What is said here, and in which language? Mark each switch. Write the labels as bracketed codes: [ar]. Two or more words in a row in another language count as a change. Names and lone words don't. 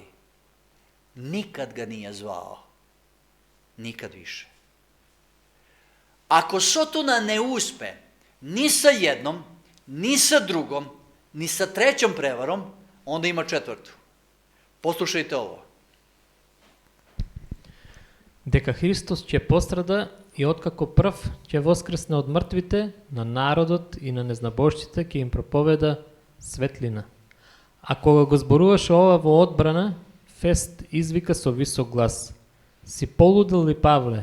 [sr] Nikad ga nije zvao. Nikad više. Ako Sotona ne uspe ni sa jednom, ni sa drugom, ni sa trećom prevarom, onda ima četvrtu. Poslušajte ovo. [mk] Дека Христос ќе пострада и откако прв ќе воскресне од мртвите, на народот и на незнабожците ќе им проповеда светлина. А кога го зборуваше ова во одбрана, Фест извика со висок глас: Си полудел ли, Павле?